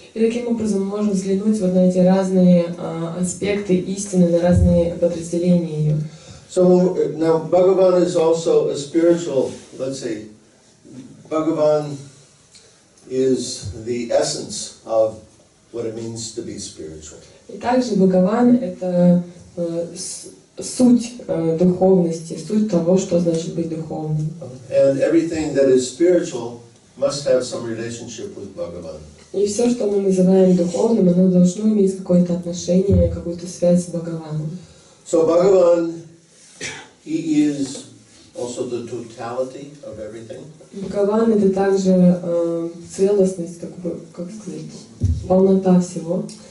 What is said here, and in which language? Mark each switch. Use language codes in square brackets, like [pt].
[ru] И таким образом мы можем взглянуть вот на эти разные аспекты истины, на разные подразделения ее. [en] So now Bhagavan is also a spiritual, let's say, Bhagavan is the essence of what it means to be spiritual. [ru] И также Бхагаван — это суть духовности, суть того, что значит быть духовным. [en] And everything that is spiritual must have some relationship with Bhagavan. [ru] И все, что мы называем духовным, оно должно иметь какое-то отношение, какую-то связь с Бхагаваном. [en] So Bhagavan, he is also the totality of everything. [ru] Бхагаван — это также целостность, как сказать, полнота всего.